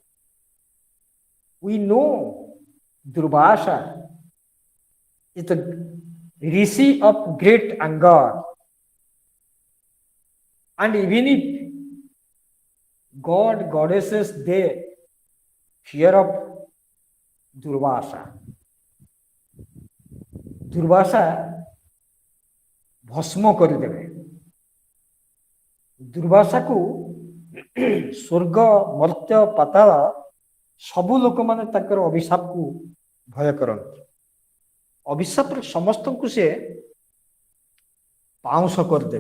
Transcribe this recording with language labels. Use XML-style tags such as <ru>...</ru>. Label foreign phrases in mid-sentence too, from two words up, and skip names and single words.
<en>We know Durvasa is the rishi of great anger. And even if God, goddesses, they fear of Durvasa.</en> <or>Durvasa भस्म କରିଦେବେ। ଦୁର୍ବାସାକୁ ସ୍ୱର୍ଗ ମର୍ତ୍ତ୍ୟ ପାତାଳ ସବୁ ଲୋକମାନେ ତାଙ୍କର ଅଭିଶାପକୁ ଭୟ କରନ୍ତି। ଅଭିଶାପରେ ସମସ୍ତଙ୍କୁ ସେ ପାଉଁଶ କରିଦେବେ।</or>